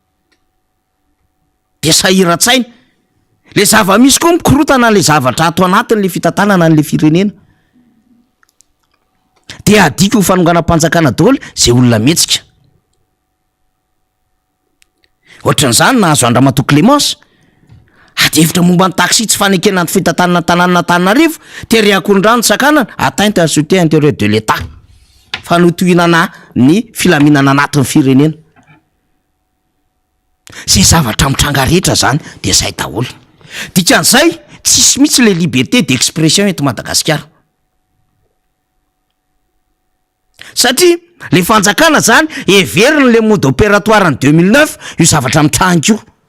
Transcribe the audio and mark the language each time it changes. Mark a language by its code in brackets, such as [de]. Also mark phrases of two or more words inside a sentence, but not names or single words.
[mg] de sahiran-tsaina le zava-misy koa mikorotana le zavatra ato anatin'le fitantanana an'le firenena de adika ho fanonganam-panjakana daholo zay olona mihetsika ohatran'izany nahazo Andramatoa Clémence adevitra momba ny taxi tsy fanekena ny fitantanana tanàna Antananarivo tery Akorondrano Sakanana [fr] atteinte à la sûreté intérieure de l'État [mg] fanotohinana ny filaminana anatin'ny firenena zay zavatra mitranga rehetra zany de zay daholo dikan'izay tsisy mihitsy le [fr] liberté d'expression [mg] eto Madagasikara satria le fanjakana zany everiny le [fr] mode opératoire en 2009 [mg] io zavatra mitranga io